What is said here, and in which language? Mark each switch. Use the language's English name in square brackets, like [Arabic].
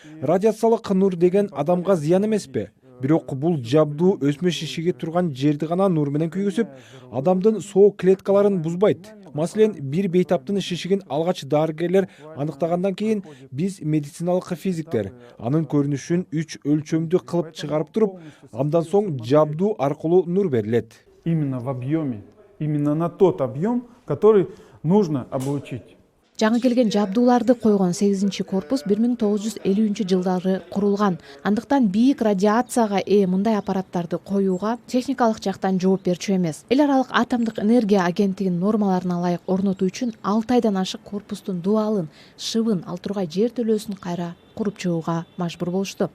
[Kyrgyz] Радиациялык нур деген адамга зыян эмеспи? Бирок бул жабдуу өсмө шишиги турган жерди гана нур менен күйгүзүп, адамдын соо клеткаларын бузбайт. Маселен, бир бейтаптын шишигин алгач дарыгерлер аныктагандан кийин биз медициналык физиктер анын көрүнүшүн 3 өлчөмдүү кылып чыгарып туруп, андан соң жабдуу аркылуу нур берилет. [Russian] Именно в объеме, именно на тот объем, который нужно облучить. [Kyrgyz] Жаңы келген жабдууларды койгон 8-корпус 1950-жылдары курулган. Андыктан бийик радиацияга ээ мындай аппараттарды коюуга техникалык жактан жооп берчү эмес. Эл аралык атомдук энергия агенттигинин нормаларына ылайык орнотуу үчүн 6 айдан ашык корпустун дубалын, шыбын, ал тургай жер төлөөсүн кайра куруп чыгууга мажбур болушту.